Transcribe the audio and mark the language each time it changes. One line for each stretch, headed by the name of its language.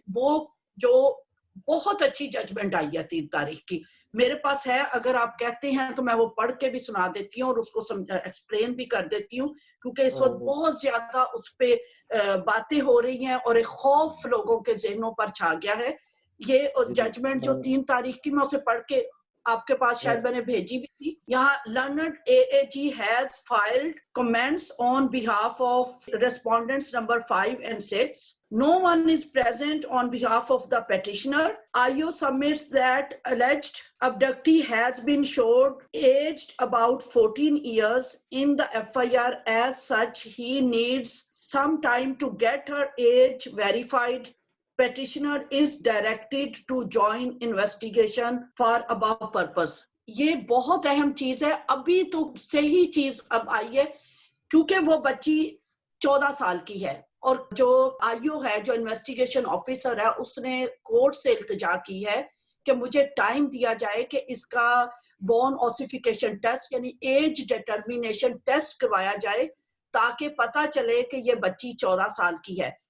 Urdu: وہ جو بہت اچھی ججمنٹ آئی ہے 3 تاریخ کی، میرے پاس ہے، اگر آپ کہتے ہیں تو میں وہ پڑھ کے بھی سنا دیتی ہوں اور اس کو ایکسپلین بھی کر دیتی ہوں، کیونکہ اس وقت بہت زیادہ اس پہ باتیں ہو رہی ہیں اور ایک خوف لوگوں کے ذہنوں پر چھا گیا ہے. یہ ججمنٹ جو 3 تاریخ کی، میں اسے پڑھ کے آپ کے پاس شاید میں نے بھیجی بھی تھی.
English: یہاں learned AAG has filed comments on behalf of respondents number 5 and 6. No one is present on behalf of the petitioner. IO submits that alleged abductee has been showed aged about 14 years in the FIR. As such, he needs some time to get her age verified. Petitioner is directed to join investigation for above purpose.
Urdu: یہ بہت اہم چیز ہے. ابھی تو صحیح چیز اب آئی ہے کیونکہ وہ بچی 14 سال کی ہے، اور جو آئیو ہے، جو انویسٹیگیشن آفیسر ہے، اس نے کورٹ سے التجا کی ہے کہ مجھے ٹائم دیا جائے کہ اس کا بون اوسیفیکیشن ٹیسٹ یعنی ایج ڈیٹرمینیشن ٹیسٹ کروایا جائے تاکہ پتہ چلے کہ یہ بچی 14 سال کی ہے.